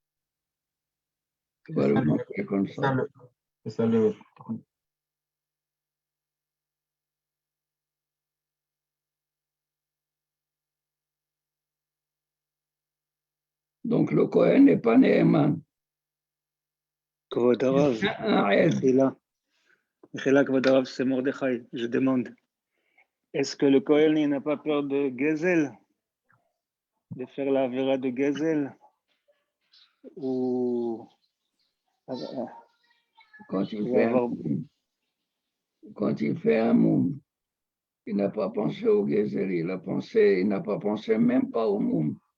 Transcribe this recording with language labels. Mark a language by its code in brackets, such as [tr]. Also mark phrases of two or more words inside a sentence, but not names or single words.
[fr] On va le montrer comme ça. C'est ça le... Donc le Kohen n'est pas Neeman. [he] כבוד הרב, [fr] Un aide. [he] מחילה כבוד הרב, [fr] c'est Mordechai, je demande. Est-ce que le Kohen il n'a pas peur de Gezel? De faire la vera de Gezel? Ou Quand il il fait va avoir... un moum, il n'a pas pensé au Gezer, il n'a pas pensé même pas au moum.